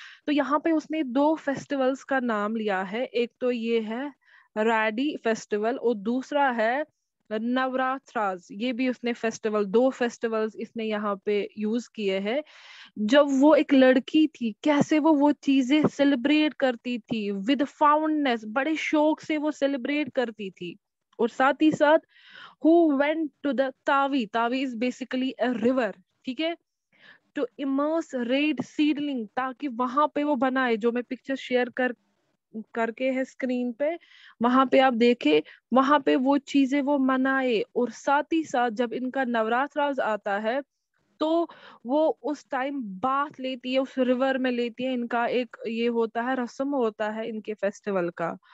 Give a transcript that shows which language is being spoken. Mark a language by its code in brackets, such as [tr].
[ur] تو یہاں پہ اس نے 2 فیسٹیولز کا نام لیا ہے. ایک تو یہ ہے راڈی فیسٹیول اور دوسرا ہے نوراتراز. یہ بھی اس نے فیسٹیول, 2 فیسٹیولز اس نے یہاں پہ یوز کیے ہیں. جب وہ ایک لڑکی تھی کیسے وہ چیزیں سیلیبریٹ کرتی تھی [en] with fondness, [ur] بڑے شوق سے وہ سیلیبریٹ کرتی تھی. اور ساتھ ہی ساتھ [en] who went to the Tavi. Tavi is basically a river. [ur] ٹھیک ہے, [en] to immerse red seedling, [ur] تاکہ وہاں پہ وہ بنائے, جو میں پکچر شیئر کر کے ہے اسکرین پہ, وہاں پہ آپ دیکھیں, وہاں پہ وہ چیزیں وہ منائے. اور ساتھ ہی ساتھ جب ان کا نوراتراز آتا ہے تو وہ اس ٹائم باتھ لیتی ہے, اس ریور میں لیتی ہے. ان کا ایک یہ ہوتا ہے, رسم ہوتا ہے ان کے فیسٹیول کا.